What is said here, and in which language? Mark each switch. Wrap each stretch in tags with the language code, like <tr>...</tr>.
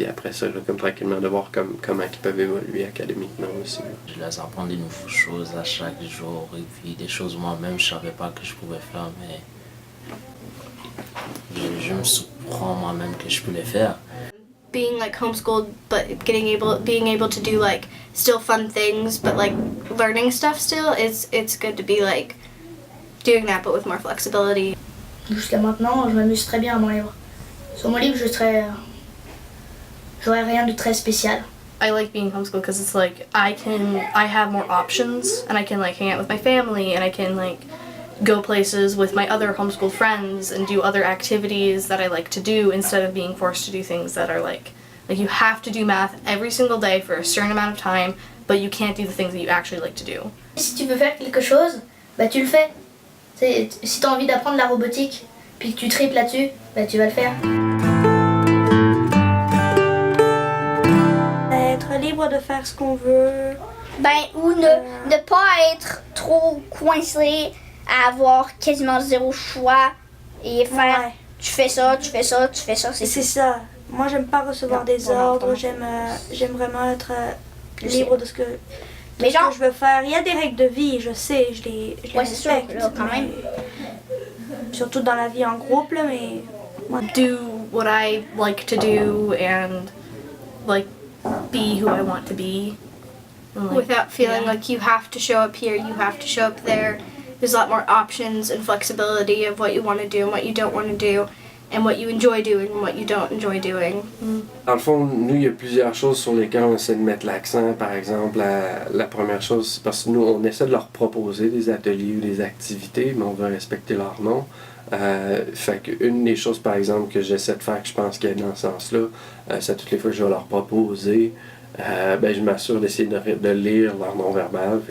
<fr>Puis après ça, là, comme tranquillement, de voir comment ils peuvent évoluer académiquement aussi. Je les apprends des nouvelles choses à chaque jour et puis des choses moi-même je savais pas que je pouvais faire, mais je me surprends moi-même que je peux les faire.</fr> <en>Being like homeschooled but being able to do like still fun things but like learning stuff still, it's good to be like doing that but with more flexibility.</en> <fr>Jusqu'à maintenant, je m'amuse très bien à mon livre. Sur mon livre, j'aurais rien de très spécial.</fr> <en>I like being homeschooled because it's like I have more options and I can like hang out with my family and I can like go places with my other homeschooled friends and do other activities that I like to do instead of being forced to do things that are like you have to do math every single day for a certain amount of time, but you can't do the things that you actually like to do.</en> <fr>Si tu veux faire quelque chose, bah tu le fais. Si tu as envie d'apprendre la robotique, puis que tu tripes là-dessus, bah tu vas le faire. Être libre de faire ce qu'on veut. Ou ne pas être trop coincé à avoir quasiment zéro choix et faire tu fais ça, tu fais ça, tu fais ça. C'est ça. Moi j'aime pas recevoir des ordres, j'aime vraiment être libre de ce que je veux faire. Il y a des règles de vie, je sais, je les respecte. Sûr, quand même. Surtout dans la vie en groupe, là, mais...</fr> <en>Do what I like to do and like be who I want to be. And, Without feeling like you have to show up here, you have to show up there. There's a lot more options and flexibility of what you want to do and what you don't want to do, and what you enjoy doing and what you don't enjoy doing.</en> <fr>Dans le fond, nous, il y a plusieurs choses sur lesquelles on essaie de mettre l'accent. Par exemple, la première chose, c'est parce que nous, on essaie de leur proposer des ateliers ou des activités, mais on veut respecter leur nom. Fait qu'une des choses, par exemple, que j'essaie de faire, que je pense qu'il y a dans ce sens-là, c'est toutes les fois que je vais leur proposer, je m'assure d'essayer de lire leur non-verbal.</fr>